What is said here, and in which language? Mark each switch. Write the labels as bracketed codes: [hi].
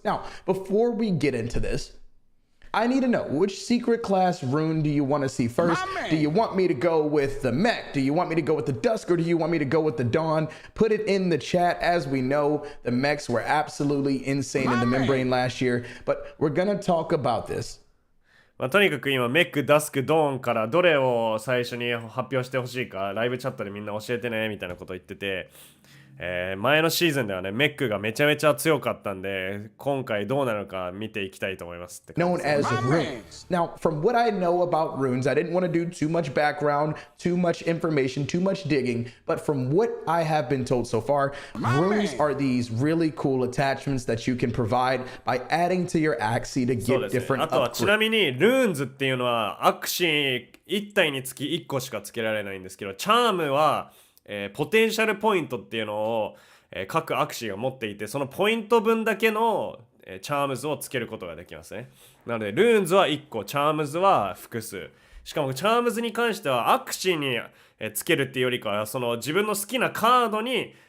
[en] Now, before we get into this, I need to know, which secret class rune do you want to see first? Do you want me to go with the mech? Do you want me to go with the dusk, or do you want me to go with the dawn? Put it in the chat. As we know, the mechs were absolutely insane in the membrane last year, but we're gonna talk about this. [ja] とにかく今メック、ダスク、ドーンからどれを最初に発表してほしいかライブチャットでみんな教えてねみたいなことを言ってて、前のシーズンではねメックがめちゃめちゃ強かったんで今回どうなるか見ていきたいと思いますって感じです [en] Known as runes. Now, from what I know about runes, I didn't want to do too much background, too much information, too much digging, but from what I have been told so far, runes are these really cool attachments that you can provide by adding to your Axie to [ja] そう [en] get [ja] ですね。 [en] different [ja] あとはちな [en] upgrades. [ja] みにルーンズっていうのはアクシー1体につき1個しかつけられないんですけどチャームはポテンシャルポイントっていうのを、各アクシーが持っていてそのポイント分だけの、チャームズをつけることができますね。なのでルーンズは1個チャームズは複数しかもチャームズに関してはアクシーにつけるっていうよりかはその自分の好きなカードに